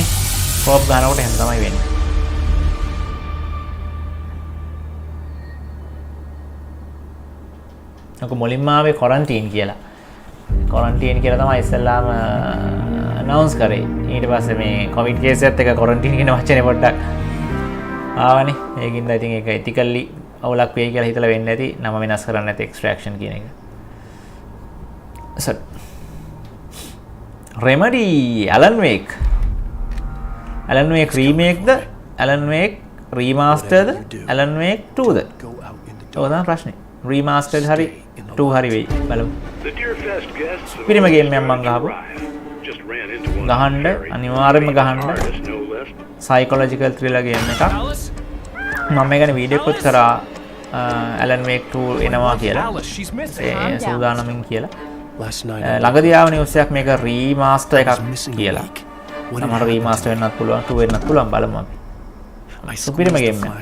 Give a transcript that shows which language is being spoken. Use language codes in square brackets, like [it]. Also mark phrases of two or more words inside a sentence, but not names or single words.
[si] කෝප් ගහනකොට එහෙම තමයි වෙන්නේ. අක මුලින්ම ආවේ ක්වරන්ටයින් කියලා. ක්වරන්ටයින් කියලා තමයි ඉස්සෙල්ලාම අනවුන්ස් කරේ. ඊට පස්සේ මේ කොවිඩ් කේස් එකත් එක ක්වරන්ටයින් කියන වචනේ පොඩ්ඩක් ආවනේ. ඒකින්ද ඉතින් ඒක එතිකලි අවුලක් වෙයි කියලා හිතලා වෙන්නේ නැති නම වෙනස් කරන්න නැති එක්ස්ට්‍රැක්ෂන් කියන එක. Remedy Alan Wake remake ද Alan Wake remastered Alan Wake 2 ද ඔය තමයි ප්‍රශ්නේ remastered හරි 2 හරි වෙයි බලමු පිරිම ගේම් එකක් මම ගහපු ගහන්න අනිවාර්යයෙන්ම ගහන්න [en] psychological thriller [si] ගේම් එකක් මම මේ ගැන වීඩියෝ එකක් කරා Alan Wake 2 එනවා කියලා ඒ සූදානමින් කියලා ළඟදී ආව නිවුස් එකක් මේක රීමාස්ටර් එකක් කියලා. සමහර රීමාස්ටර් වෙන්නත් පුළුවන් 2 වෙන්නත් පුළුවන් බලමු අපි. සුපිරිම ගේම් එක.